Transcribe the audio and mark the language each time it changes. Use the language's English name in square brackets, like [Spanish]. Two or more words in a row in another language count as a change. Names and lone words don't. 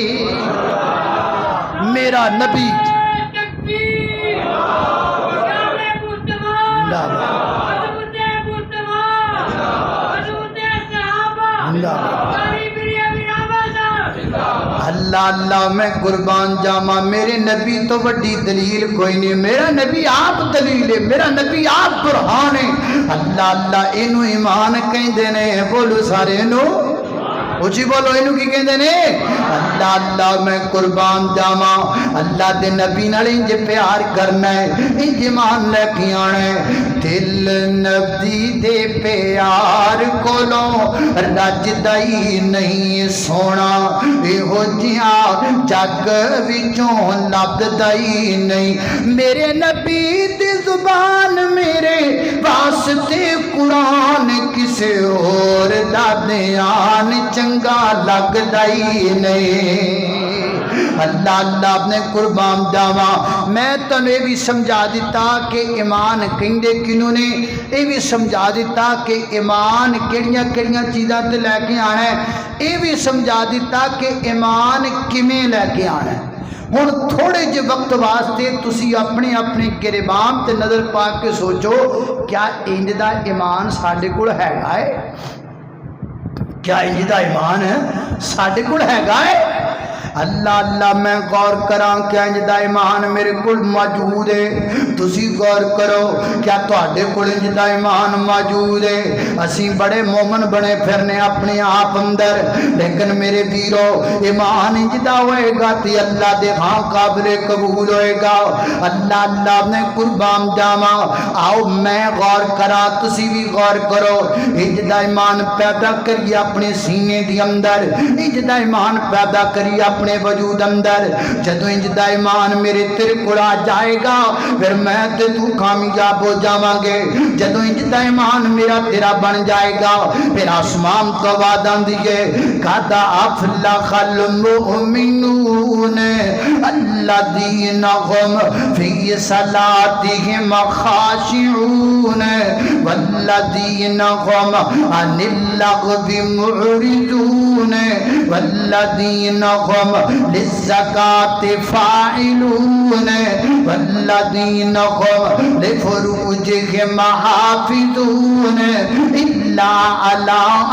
[Punjabi] میرا نبی اللہ اللہ میں قربان جاواں میرے نبی تو وڈی دلیل کوئی نہیں. میرا نبی آپ دلیل ہے, میرا نبی آپ برہان ہے. اللہ اللہ اینو ایمان کہندے نے. بولو سارے نو اچھی بولو اینو کی کہندے نے. اللہ اللہ میں قربان جاواں اللہ دے نبی نال انج پیار کرنا ہے, انج ایمان لے کے آنا ہے. دل نبی دے پیار کولوں رجدا ہی نہیں سونا, ایہو جیا جگ وچوں لبدا ہی نہیں. میرے نبی دی زبان میرے واسطے قرآن کسے اور دا بیان چنگا لگدا ہی نہیں. اللہ اللہ اپنے قربان جاواں میں تنویں بھی سمجھا دیتا کہ ایمان کہندے کنوں نے, یہ بھی سمجھا دیتا کہ ایمان کیڑیاں کیڑیاں چیزاں تے لے کے آنا ہے, یہ بھی سمجھا دیتا کہ ایمان کیویں لے کے آنا ہے. ہن تھوڑے جے وقت واسطے تسی اپنے اپنے گریبان تے نظر پا کے سوچو کیا انج دا ایمان ساڈے کول ہیگا ہے؟ کیا انج دا ایمان ساڈے کول ہیگا ہے؟ اللہ اللہ میں غور کراں کہ انج دا ایمان میرے کول موجود ہے. تسی غور کرو کیا تواڈے کول انج دا ایمان موجود ہے؟ اسی بڑے مومن بنے پھرنے اپنے آپ اندر, لیکن میرے ویرو ایمان انج دا ہوئے گا تے اللہ دے ہاں قابل قبول ہوئے گا. اللہ اللہ نے قربان جاواں آؤ میں غور کراں تسی بھی غور کرو. انج دا ایمان پیدا کریے اپنے سینے دے اندر, انج دا ایمان پیدا کریے اپنے وجود اندر. جدو انج دا ایمان میرے تیرے کول آ جائے گا پھر میں تے تو کامیاب ہو جاواں گے. جدو انج دا ایمان میرا تیرا بن جائے گا پھر آسمان تو وعدہ دیے [Arabic] قد افلح المؤمنون الذین هم فی صلاتهم خاشعون والذین هم عن اللغو معرضون والذین هم للزکاة فاعلون والذین هم لفروجهم حافظون الا علی